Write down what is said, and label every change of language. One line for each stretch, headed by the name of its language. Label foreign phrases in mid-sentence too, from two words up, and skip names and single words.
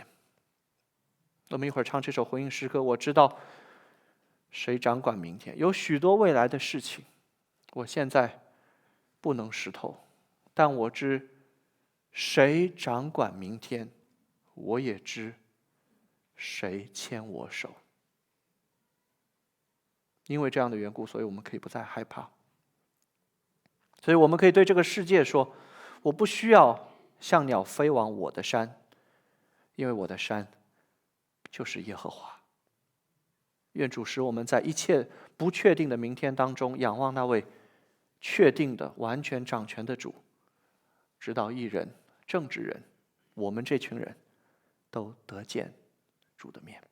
Chinese: 我們一會兒唱這首回應詩歌，我知道誰掌管明天，有許多未來的事情我現在不能識透，但我知誰掌管明天，我也知誰牽我手。因為這樣的緣故，所以我們可以不再害怕。所以我們可以對這個世界說，我不需要像鳥飛往我的山，因為我的山就是耶和華。願主使我們在一切不確定的明天當中，仰望那位確定的完全掌權的主，直到義人正直人，我們這群人都得見主的面。